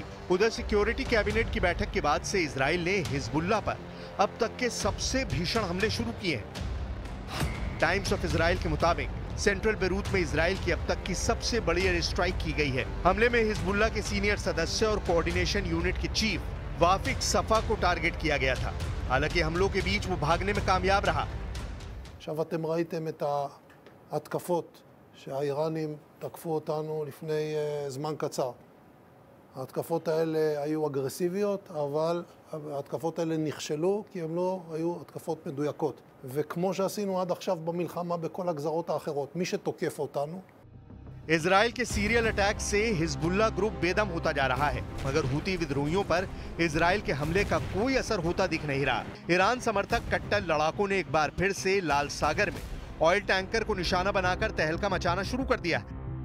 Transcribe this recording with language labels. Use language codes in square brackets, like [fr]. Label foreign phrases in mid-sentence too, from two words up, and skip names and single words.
[hi] उधर [en] security cabinet [hi] की बैठक के बाद से इजराइल ने हिजबुल्लाह पर अब तक के सबसे भीषण हमले शुरू किए हैं। टाइम्स ऑफ इजराइल के मुताबिक सेंट्रल बेरूत में इजराइल की अब तक की सबसे बड़ी [en] air strike [hi] की गई है। हमले में हिजबुल्लाह के सीनियर सदस्य और [en] coordination unit [hi] के चीफ वाफिक सफा को टारगेट किया गया था। हालांकि हमलों के बीच वो भागने में कामयाब रहा। [he] עכשיו אתם ראיתם את ההתקפות שהאיראנים תקפו אותנו לפני זמן קצר. ההתקפות האלה היו אגרסיביות, אבל ההתקפות האלה נכשלו כי הן לא היו התקפות מדויקות. וכמו שעשינו עד עכשיו במלחמה בכל הגזרות האחרות, מי שתוקף אותנו [hi] इजराइल के [en] serial attack [hi] से हिजबुल्लाह ग्रुप बेदम होता जा रहा है, मगर हूती विद्रोहियों पर इजराइल के हमले का कोई असर होता दिख नहीं रहा। ईरान समर्थक कट्टर लड़ाकों ने एक बार फिर से लाल सागर में [en] oil tanker [hi] को निशाना बनाकर तहलका मचाना शुरू कर दिया है।